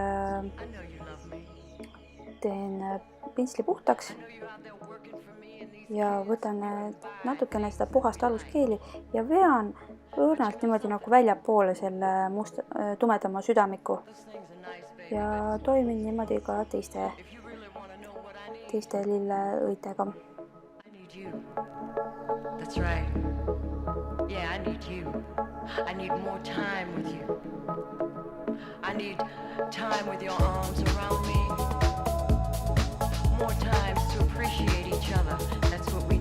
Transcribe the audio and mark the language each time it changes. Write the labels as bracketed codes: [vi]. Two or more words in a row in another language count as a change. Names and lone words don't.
[et] teen pintsli puhtaks ja võtan natukene seda puhast aluskeeli ja vean õrnalt niimoodi nagu väljapoole selle tumedama südamiku ja toimin niimoodi ka teiste lilleõitega. [en] That's right. Yeah, I need you. I need more time with you. I need time with your arms around me. More times to appreciate each other. That's what